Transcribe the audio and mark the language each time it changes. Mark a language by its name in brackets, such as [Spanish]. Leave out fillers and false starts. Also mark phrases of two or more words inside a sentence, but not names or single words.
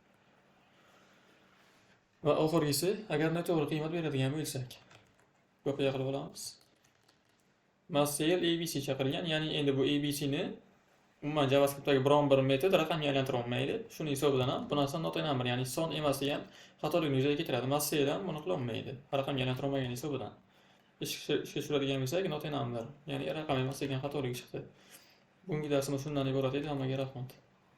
[Uzbek] Va oxirgisi, agar noto'g'ri qiymat beradigan bo'lsak, kopiya qilib olamiz. [English] Mass scale [Uzbek] abc chaqirilgan, ya'ni endi bu abc ni umuman JavaScriptdagi biron bir metod raqamga aylantira olmaydi. Shuning hisobidan ham bu narsa [English] not number, [Uzbek] ya'ni son emas degan xatolikni yuzaga keltiradi. [English] Mass scale [Uzbek] ham buni qila olmaydi, raqamga aylantira olmagan hisobidan. Ishga tushiradigan bo'lsak, [English] not number, [Uzbek] ya'ni raqam emas degan xatolik chiqdi. Bungi darsimiz shundan iborat edi. Hammaga rahmat.